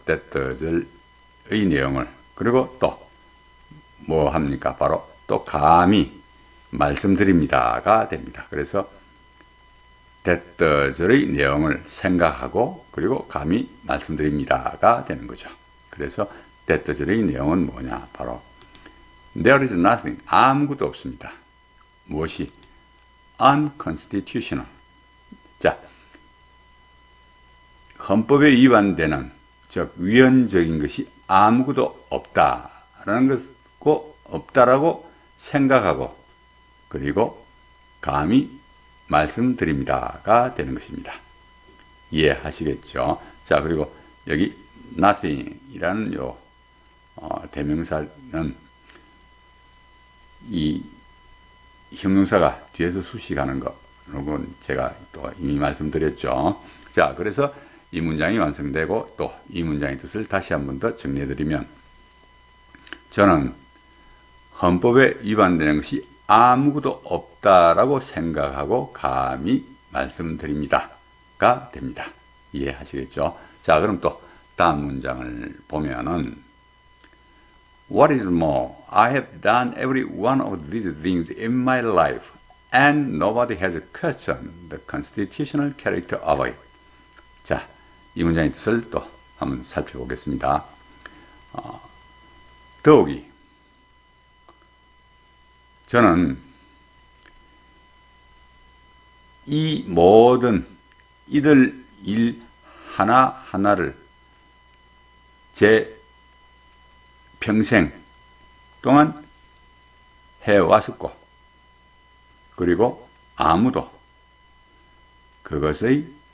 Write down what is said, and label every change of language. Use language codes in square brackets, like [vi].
[en] that does [ko] 의 내용을. 그리고 또 뭐 합니까? 바로 또 감히 말씀드립니다가 됩니다. 그래서 [en] that does [ko] 의 내용을 생각하고 그리고 감히 말씀드립니다가 되는 거죠. 그래서 [en] that does [ko] 의 내용은 뭐냐? 바로 [en] there is nothing. [ko] 아무것도 없습니다. 무엇이? unconstitutional. 자, 헌법에 위반되는 즉 위헌적인 것이 아무것도 없다라는 것고 없다라고 생각하고 그리고 감히 말씀드립니다가 되는 것입니다. 이해하시겠죠? 자, 그리고 여기 nothing이라는 요 대명사는 이 형용사가 뒤에서 수식하는 거, 이건 제가 또 이미 말씀드렸죠. 자, 그래서 이 문장이 완성되고 또 이 문장의 뜻을 다시 한 번 더 정리해드리면, 저는 헌법에 위반되는 것이 아무것도 없다라고 생각하고 감히 말씀드립니다가 됩니다. 이해하시겠죠? 자, 그럼 또 다음 문장을 보면은 [en] What is more, I have done every one of these things in my life and nobody has questioned the constitutional character of it. [ko] 자, 이 문장의 뜻을 또 한번 살펴보겠습니다. 더욱이 저는 이 모든 이들 일 하나하나를 제 평생 동안 해왔었고, 그리고 아무도 그것의